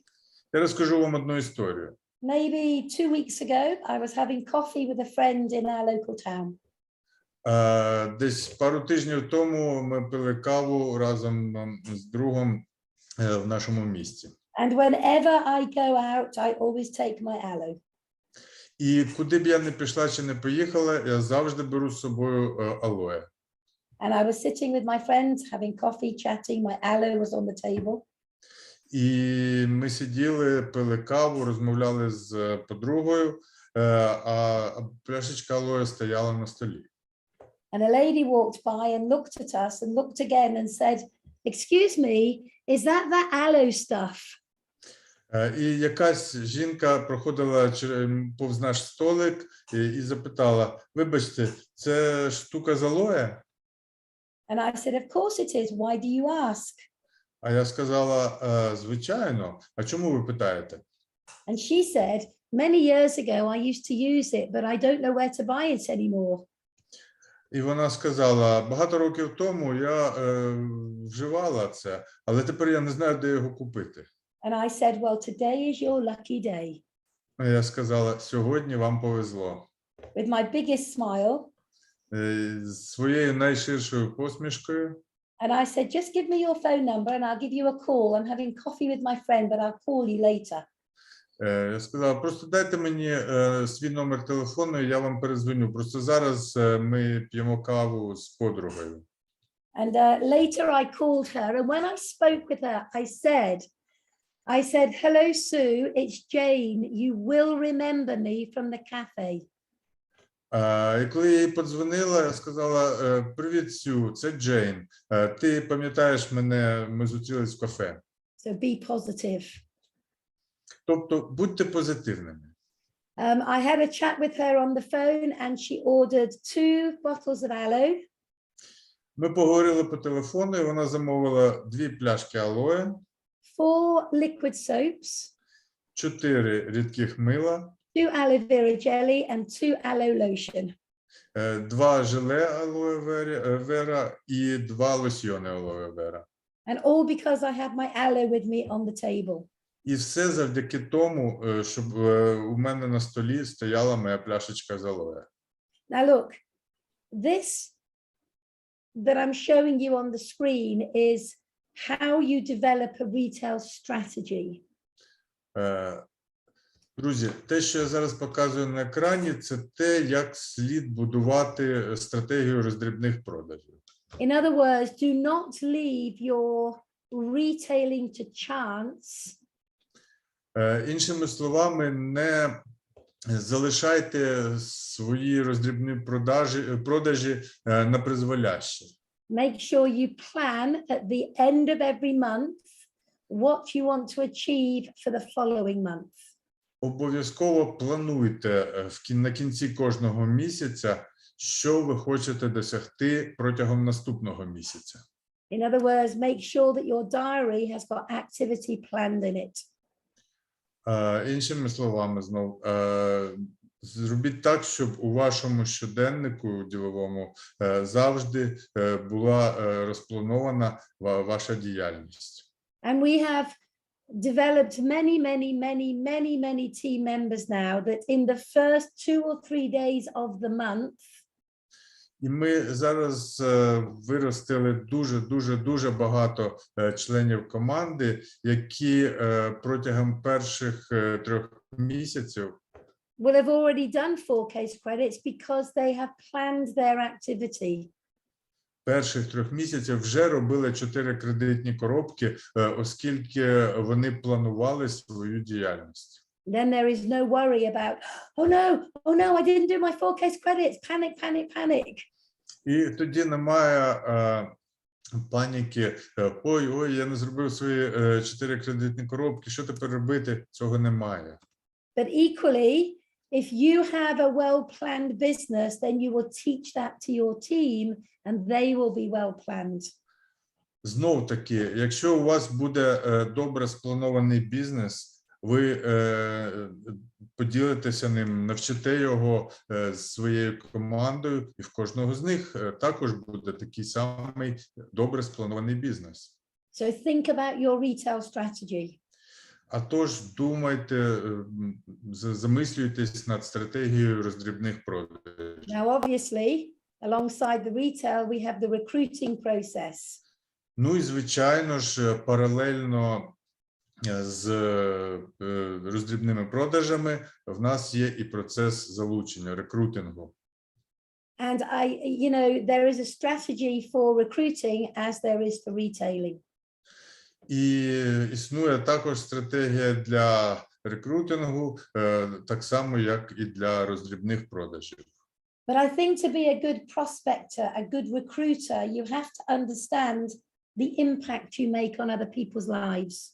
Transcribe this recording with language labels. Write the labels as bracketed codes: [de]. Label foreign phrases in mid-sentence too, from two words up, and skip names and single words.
[uk] Я розкажу вам одну історію. [en] Maybe 2 weeks ago, I was having coffee with a friend in our local town. [uk] Десь пару тижнів тому ми пили каву разом з другом в нашому місті. [en] And whenever I go out, I always take my aloe. [uk] І куди б я не пішла чи не поїхала, я завжди беру з собою алоє. [en] And I was sitting with my friends, having coffee, chatting. My aloe was on the table. [uk] І ми сиділи, пили каву, розмовляли з подругою, а пляшечка алоє стояла на столі. [en] And a lady walked by and looked at us and looked again and said, excuse me, is that aloe stuff? [uk] І якась жінка проходила повз наш столик і запитала: вибачте, це штука з алоє? [en] And I said, of course it is. Why do you ask? [uk] А я сказала: звичайно. А чому ви питаєте? [en] And she said, many years ago I used to use it, but I don't know where to buy it anymore. [uk] І вона сказала: багато років тому я вживала це, але тепер я не знаю, де його купити. [en] And I said, well, today is your lucky day. [uk] А я сказала: сьогодні вам повезло. [en] With my biggest smile. [uk] З своєю найширшою посмішкою. [en] And I said, just give me your phone number and I'll give you a call. I'm having coffee with my friend, but I'll call you later. [uk] Я сказала: просто дайте мені свій номер телефону, і я вам передзвоню. Просто зараз ми п'ємо каву з подругою. [en] And later I called her, and when I spoke with her, I said, hello, Sue, it's Jane. You will remember me from the cafe. [uk] І коли я їй подзвонила, я сказала: привіт, Сю, це Джейн. Ти пам'ятаєш мене, ми зустрілись в кафе. [en] So be positive. [uk] Тобто будьте позитивними. [en] I had a chat with her on the phone and she ordered 2 bottles of aloe. [uk] Ми поговорили по телефону, і вона замовила 2 пляшки алоє, [en] 4 liquid soaps, [uk] 4 рідких мила, [en] 2 aloe vera jelly and 2 aloe lotion. [uk] 2 желе алоє вера і 2 лосьйони алоє вера. [en] And all because I had my aloe with me on the table. [uk] І все завдяки тому, щоб у мене на столі стояла моя пляшечка з алоє. [en] Now look, this that I'm showing you on the screen is how you develop a retail strategy. [uk] Друзі, те, що я зараз показую на екрані, це те, як слід будувати стратегію роздрібних продажів. [en] In other words, do not leave your retailing to chance. [uk] Іншими словами, не залишайте свої роздрібні продажі на призволяще. [en] Make sure you plan at the end of every month what you want to achieve for the following month. [uk] Обов'язково плануйте на кінці кожного місяця, що ви хочете досягти протягом наступного місяця. [en] In other words, make sure that your diary has got activity planned in it. [uk] Іншими словами, знов, зробіть так, щоб у вашому щоденнику діловому завжди була розпланована ваша діяльність. [en] And we have developed many team members now that in the first 2 or 3 days of the month, [uk] І ми зараз виростили дуже багато членів команди, які протягом перших 3 місяців [en] will have already done 4 case credits because they have planned their activity. [uk] Перших 3 місяців вже робили 4 кредитні коробки, оскільки вони планували свою діяльність. [en] Then there is no worry about, oh no, I didn't do my 4 case credits, panic. [uk] І тоді немає паніки, ой, я не зробив свої 4 кредитні коробки, що тепер робити? Цього немає. [en] But equally, if you have a well-planned business, then you will teach that to your team and they will be well-planned. [uk] Знов таки, якщо у вас буде добре спланований бізнес, ви поділитеся ним, навчите його з своєю командою, і в кожного з них також буде такий самий добре спланований бізнес. [en] So think about your retail strategy. [uk] А тож думайте, замислюйтесь над стратегією роздрібних продажів. [en] Now, obviously, alongside the retail, we have the recruiting process. [uk] Ну і, звичайно ж, паралельно з роздрібними продажами в нас є і процес залучення, рекрутингу. [en] And there is a strategy for recruiting as there is for retailing. [uk] І існує також стратегія для рекрутингу, так само, як і для роздрібних продажів. [en] But I think to be a good prospector, a good recruiter, you have to understand the impact you make on other people's lives.